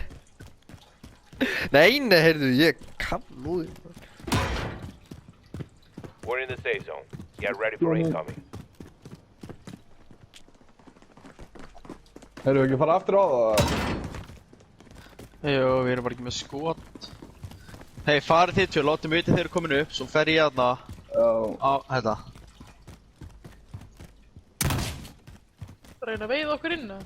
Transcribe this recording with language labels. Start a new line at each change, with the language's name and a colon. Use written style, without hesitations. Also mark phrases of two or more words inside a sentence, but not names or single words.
Icelandic: Nei, heyrðu, ég kann lúði.
English: We're in the safe zone. Get ready for incoming.
Icelandic: Erum við ekki að fara aftur á það? Jú, við erum bara ekki með skot. Hei, farið þið tvö, látið mig vita þegar þið eru komin upp, svo fer ég aðna á þetta. Reyna að veiða okkur inn, eða?